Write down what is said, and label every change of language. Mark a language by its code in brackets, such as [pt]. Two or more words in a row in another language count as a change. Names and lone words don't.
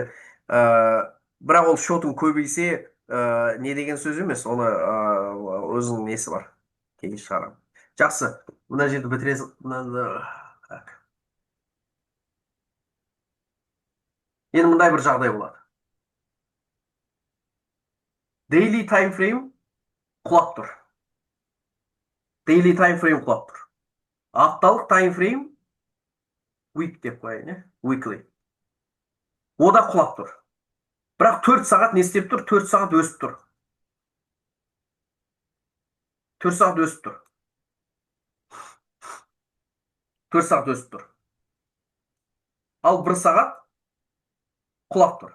[kk] Бірақ ол шотың көбейсе, не деген сөз емес. Оны өзінің несі бар. Кейін шығарамын. Жақсы. Мына жерді бітіресің. Так. Енді мындай бір жағдай болады. [en] Daily time frame [kk] құлап тұр. [en] Daily time frame [kk] құлап тұр. Апталық [en] time frame week [kk] деп қояйын, weekly. О да құлап тұр. Бірақ 4 сағат не істеп тұр? 4 сағат өсіп тұр. 4 сағат өсіп тұр. 4 сағат өсіп тұр. Ал 1 сағат құлап тұр.